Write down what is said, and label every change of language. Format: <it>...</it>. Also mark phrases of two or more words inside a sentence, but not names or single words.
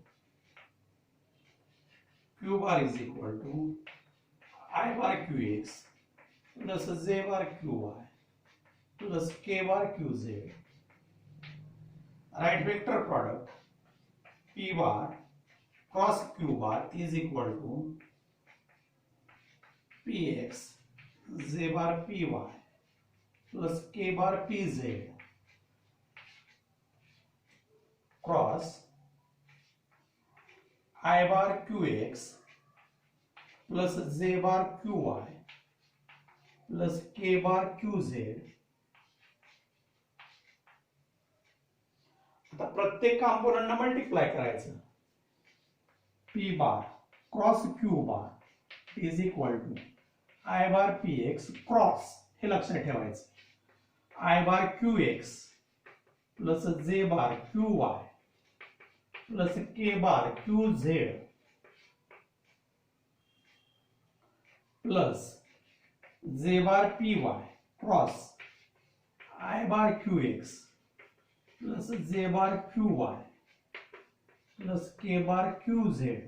<en>Q bar is equal to I bar Qx plus J bar Qy plus K bar Qz. Right vector product P bar cross Q bar is equal to Px J bar Py plus K bar Pz cross I bar Qx plus J bar Qy plus K bar Qz.</en> <mr>आता प्रत्येक कॉम्पोनंटना मल्टिप्लाय करायचं.</mr> <en>P bar cross Q bar is equal to I bar Px cross,</en> <mr>हे लक्षात ठेवायचं,</mr> <en>I bar Qx plus J bar Qy plus K bar Qz plus J bar Py cross I bar Qx plus J bar Qy plus K bar Qz</en>